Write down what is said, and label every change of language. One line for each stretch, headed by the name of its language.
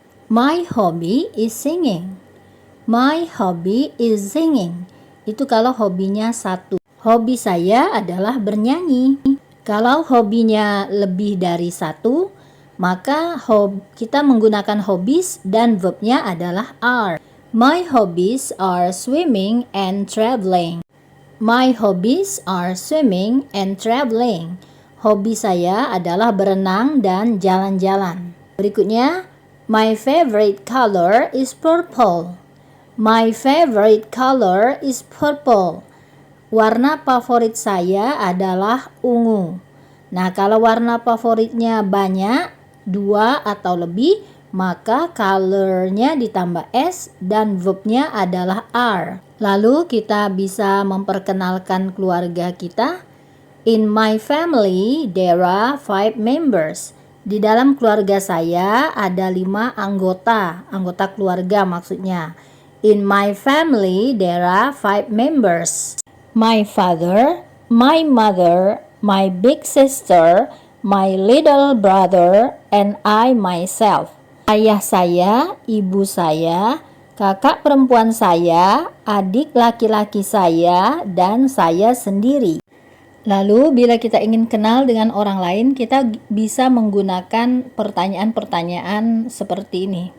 English: My hobby is singing. My hobby is singing.
Indonesian: Itu kalau hobinya satu. Hobi saya adalah bernyanyi. Kalau hobinya lebih dari satu, maka kita menggunakan hobbies dan verbnya adalah are.
English: My hobbies are swimming and traveling. My hobbies are swimming and traveling.
Indonesian: Hobi saya adalah berenang dan jalan-jalan. Berikutnya,
English: my favorite color is purple. My favorite color is purple.
Indonesian: Warna favorit saya adalah ungu. Nah, kalau warna favoritnya banyak, 2 atau lebih, maka colornya ditambah S dan verbnya adalah are. Lalu kita bisa memperkenalkan keluarga kita.
English: In my family, there are 5 members.
Indonesian: Di dalam keluarga saya ada 5 anggota keluarga maksudnya.
English: In my family there are 5 members. My father, my mother, my big sister, my little brother, and I myself.
Indonesian: Ayah saya, ibu saya, kakak perempuan saya, adik laki-laki saya, dan saya sendiri. Lalu bila kita ingin kenal dengan orang lain, kita bisa menggunakan pertanyaan-pertanyaan seperti ini.